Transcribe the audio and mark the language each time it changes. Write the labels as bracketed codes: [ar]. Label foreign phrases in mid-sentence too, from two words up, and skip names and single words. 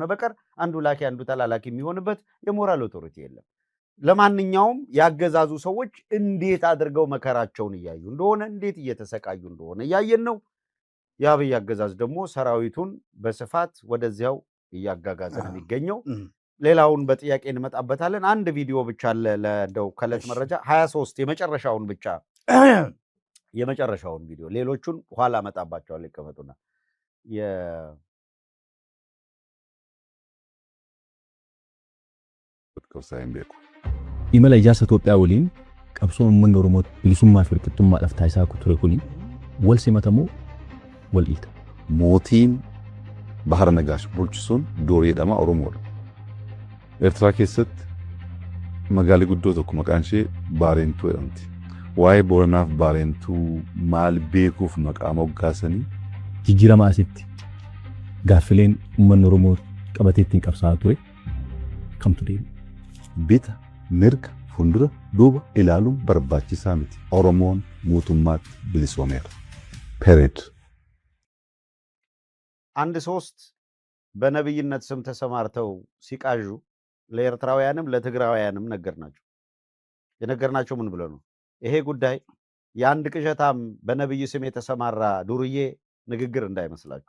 [am] በቀር አንዱ ላኪ አንዱ ተላላኪ የሚሆንበት የሞራል ኦቶሪቲ የለም። ለማንኛውም ያገዛዙ ሰዎች እንዴት አድርገው መከራቸውን እያዩ እንደሆነ እንዴት እየተሰቃዩ እንደሆነ እያየን ነው። የአብይ አገዛዝ ደግሞ ሰራዊቱን በስፋት ወደዚያው እያጋጋዘ ነው የሚገኘው። ሌላውን በጥያቄ እንመጣበታለን። አንድ ቪዲዮ ብቻ አለ ለደው ከለት መረጃ 23 የመጨረሻውን ቪዲዮ ሌሎቹን ኋላ መጣባቸዋል። ይቀመጡና [om] Imala Ijaarsa Itoophiyaa waliin qabsoo uummanni Oromoo bilisummaa fi walqixxummaadhaaf taasisaa ture kuni wal simatamoo wal dhiita. Mootiin Bahara Nagaash bulchisuun Doorii jedhama Oromoodha. Eertiraa keessatti magaalli guddoo tokko maqaan ishee Baarentuu jedhamti. Waa'ee Booranaaf Baarentuu maal beekuuf maqaa moggaasanii jijjiirama asitti gaaffileen uummanni Oromoo qabatee ittiin qabsaa'aa ture kamtu deema. Bita mirga fuuldura duuba ilaaluun barbaachisaa miti. Oromoon mootummaatti bilisoomeera. [am] ፔሬድ 1-3 በነብይነት ስም ተሰማርተው ሲቃዡ ለኤርትራውያንም ለትግራውያንም የነገርናቸው ምን ብለው ነው? ይሄ ጉዳይ የአንድ ቅዠታም በነብይ ስም የተሰማራ ዱርዬ ንግግር እንዳይመስላችሁ።